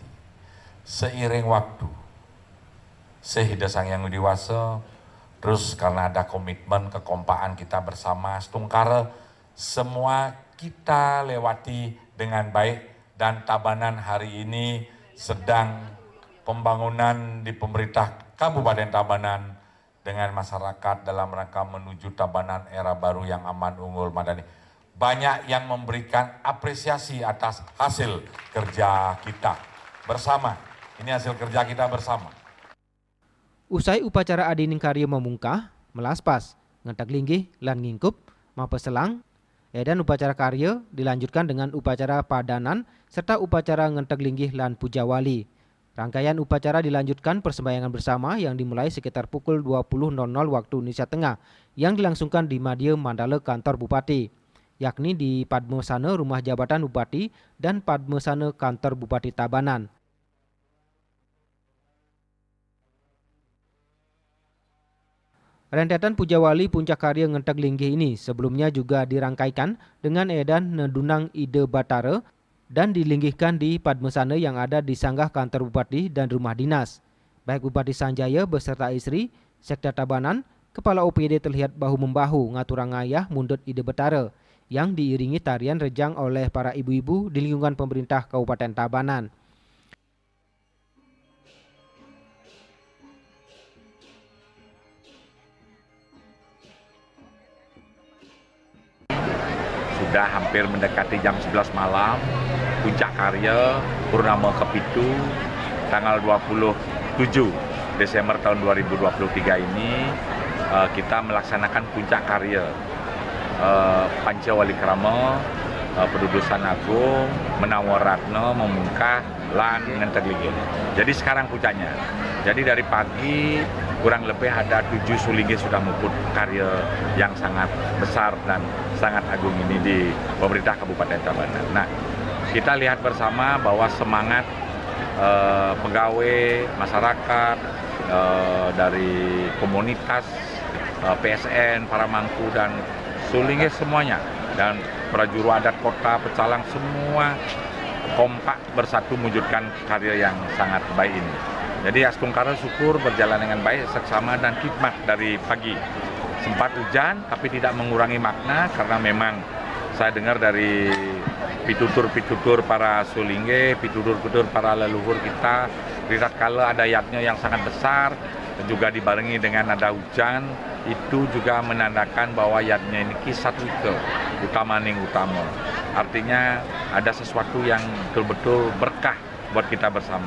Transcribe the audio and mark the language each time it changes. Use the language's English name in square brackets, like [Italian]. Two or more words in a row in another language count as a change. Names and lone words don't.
[Indonesian] Seiring waktu, sehingga sang yang dewasa, terus karena ada komitmen kekompakan kita bersama, setungkara semua kita lewati dengan baik dan Tabanan hari ini sedang pembangunan di pemerintah Kabupaten Tabanan dengan masyarakat dalam rangka menuju Tabanan era baru yang aman, unggul, madani. Banyak yang memberikan apresiasi atas hasil kerja kita bersama. Ini hasil kerja kita bersama. Usai upacara adining karya memungkah, melaspas, ngentak linggih, lan ngingkup, mapeselang, edan upacara karya dilanjutkan dengan upacara padanan serta upacara ngentak linggih lan pujawali. Rangkaian upacara dilanjutkan persembahyangan bersama yang dimulai sekitar pukul 20.00 waktu Indonesia Tengah yang dilangsungkan di Madya Mandala kantor Bupati, yakni di Padmasana Rumah Jabatan Bupati dan Padmasana kantor Bupati Tabanan. Rentetan pujawali puncak karya ngentek linggih ini sebelumnya juga dirangkaikan dengan edan [Balinese] nedunang ide batara [Indonesian] dan dilinggihkan di Padmasana yang ada di sanggah kantor bupati dan rumah dinas. Baik Bupati Sanjaya beserta istri, Sekda Tabanan, Kepala OPD terlihat bahu-membahu [Balinese] ngaturang ngayah mundut ide batara [Indonesian] yang diiringi tarian rejang oleh para ibu-ibu di lingkungan pemerintah Kabupaten Tabanan. Sudah hampir mendekati jam 11 malam, puncak karya Purnama Kepitu tanggal 27 Desember tahun 2023 ini kita melaksanakan puncak karya Panca Wali Krama, Pedudusan Agung, Menawaratna, Memungkah, lan ngentek linggih. Jadi sekarang puncaknya. Jadi dari pagi kurang lebih ada 7 sulinggih sudah mengikut karya yang sangat besar dan sangat agung ini di pemerintah Kabupaten Tabanan. Nah, kita lihat bersama bahwa semangat pegawai, masyarakat, dari komunitas, PSN, para mangku dan sulinggih semuanya, dan prajuru adat kota, pecalang semua kompak bersatu mewujudkan karya yang sangat baik ini. Jadi Astungkara syukur berjalan dengan baik, seksama dan khidmat dari pagi. Sempat hujan tapi tidak mengurangi makna karena memang saya dengar dari pitutur-pitutur para sulinggih, pitutur-pitutur para leluhur kita, tatkala ada yatnya yang sangat besar dan juga dibarengi dengan ada hujan, itu juga menandakan bahwa yatnya ini kisah wike, [Balinese] utamaning utama. [Indonesian] Artinya ada sesuatu yang betul-betul berkah buat kita bersama.